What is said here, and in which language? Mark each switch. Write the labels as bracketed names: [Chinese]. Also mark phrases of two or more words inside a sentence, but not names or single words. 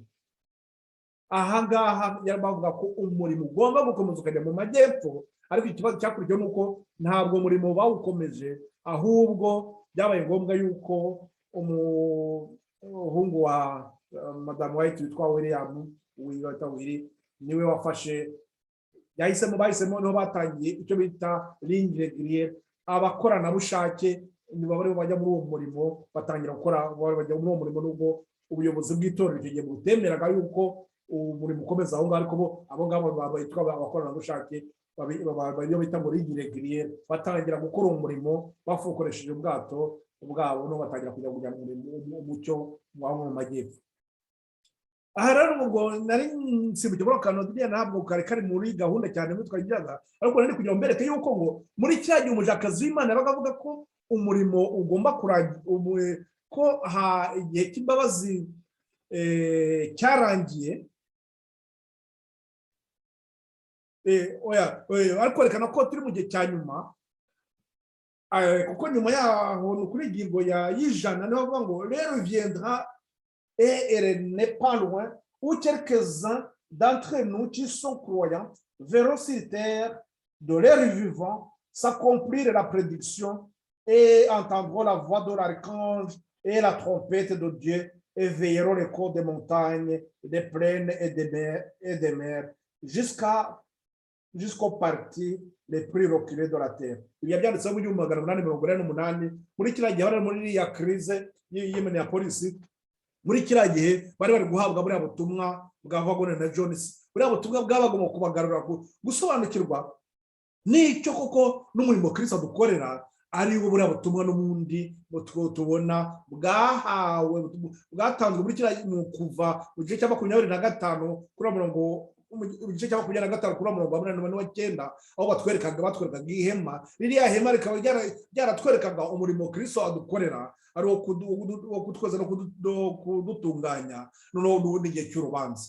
[Kinyarwanda] Aha ngaha yari bavuga ko umurimo ugomba gukomeza ukajya mu majyepfo, ariko ikibazo cyakurikiyeho nuko ntabwo umurimo bawukomeje, ahubwo byabaye ngombwa yuko umuhungu wa madamu White witwa William Willy niwe wafashe bahisemo niho batangiye icyo bita [French] ligne régulière. [Kinyarwanda] Abakoranabushake nibo bari bajya muri uwo murimo batangira gukora bajya muri uwo murimo nubwo ubuyobozi bw'itorero icyo gihe butemeraga yuko umurimo ukomeza aho ngaho, ariko abo ngabo bitwa abakoranabushake bariyo bita ngo [French] ligne régulière [Kinyarwanda] batangira gukora umurimo bakoresheje ubwato bwabo no batangira kujya umucyo mu majyepfo. Aha rero ubwo nari nsibuye bro kanodiye ntabwo kari muri gahunda cyane twagiraga, ariko nari kugira ngo mbereke yuko ngo muri cya gihe umujakazi w'Imana bakavuga ko umurimo ugomba kurangira ko igihe cy'imbabazi cyarangiye, ariko kwerekana ko turi mu gihe cya nyuma, kuko nyuma yaho ni kuri ingingo y'ijana niho bavuga ngo rero [French] viendra et elle n'est pas loin où quelques-uns d'entre nous qui sont croyants verront sur terre de leur vivant s'accomplir la prédiction et entendront la voix de l'archange et la trompette de Dieu et veilleront les côtes des montagnes, des plaines et des mers jusqu'aux parties les plus reculées de la terre. Il y a bien de ça, vous [Kinyarwanda] muri kiriya gihe bari muri ya crise y'Minneapolis, muri kiriya gihe bari guhabwa buriya butumwa bwa Wagner na Jones, buriya butumwa bwabagomba kubagarura gusobanukirwa n'icyo koko n'umurimo Kristo dukorera ari wo buriya butumwa n'ubundi tubona bwatanzwe muri kiriya kuva mu gice cya 25 kuri murongo igice cya 25 kuri murongo wa 49 aho batwerekaga ihema, ririya hema rikaba ryaratwerekaga umurimo Kristo adukorera ari wo kutweza no kudutunganya n'ubundi gihe cy'urubanza.